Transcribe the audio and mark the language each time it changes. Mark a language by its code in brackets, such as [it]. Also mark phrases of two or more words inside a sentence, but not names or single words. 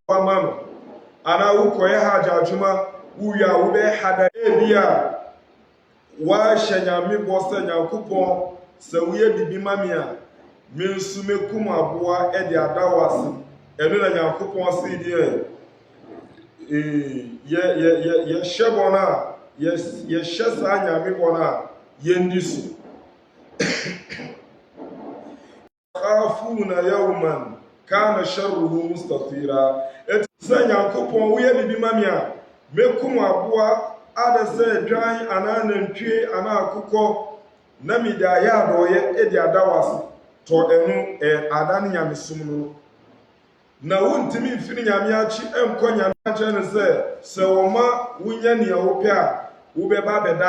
[ak] wama no anaa wokɔyɛ hajj adwuma wowie a wobɛyɛ hada ebi a wahyɛ nyame bɔ sɛ Nyankopɔn sɛ woyɛ bibi ma me a me nso mekum aboa ɛde ada wo ase ɛno na Nyankopɔn se deɛ yɛhyɛ bɔ no a yɛhyɛ saa nyame bɔ no a yɛndi so [ar] يخافون يوما كان شره مستطيرا [ak] sɛ Nyankopɔn woyɛ bibi ma me a mekum aboa ada sɛ dwan anaa nantwie anaa akokɔ na mede ayɛ adɔyɛ ɛde ada wo ase tɔ ɛno ada ne nyamesom no na wontimi mfiri nyame akyi ɛnkɔ nyame akyerɛ no sɛ wɔma wonya nea wopɛ a wobɛba